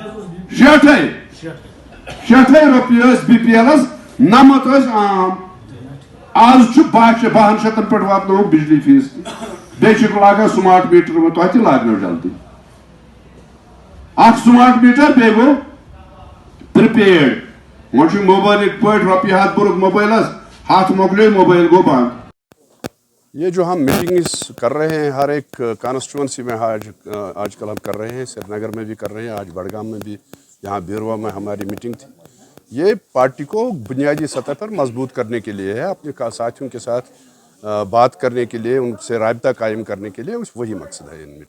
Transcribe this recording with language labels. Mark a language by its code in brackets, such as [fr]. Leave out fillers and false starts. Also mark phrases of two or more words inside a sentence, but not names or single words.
[ks] 60 رۄپیہِ ٲسۍ بی پی ایلس 90 ٲسۍ عام آز چھُ 12 شیٚتن پٮ۪ٹھ واتنووُکھ بجلی فیس تہِ بیٚیہِ چھِکھ لاگان [en] smart meter [ks] تۄہہِ تہِ لاگنو جلدی اکھ [en] smart meter [ks] بیٚیہِ گوٚو پرٛپیڈ وۄنۍ چھُ موبایل یِتھ پٲٹھۍ رۄپیہِ 100 بوٚرُکھ موبایلس 100 مۄکلے موبائل گو بند. [ur] یہ جو ہم میٹنگز کر رہے ہیں ہر ایک کانسٹیچوئنسی میں آج کل ہم کر رہے ہیں سری نگر میں بھی کر رہے ہیں آج بڑگام میں بھی یہاں بیروا میں ہماری میٹنگ تھی یہ پارٹی کو بنیادی سطح پر مضبوط کرنے کے لیے ہے اپنے ساتھیوں کے ساتھ بات کرنے کے لیے ان سے رابطہ قائم کرنے کے لیے وہی مقصد ہے ان میں.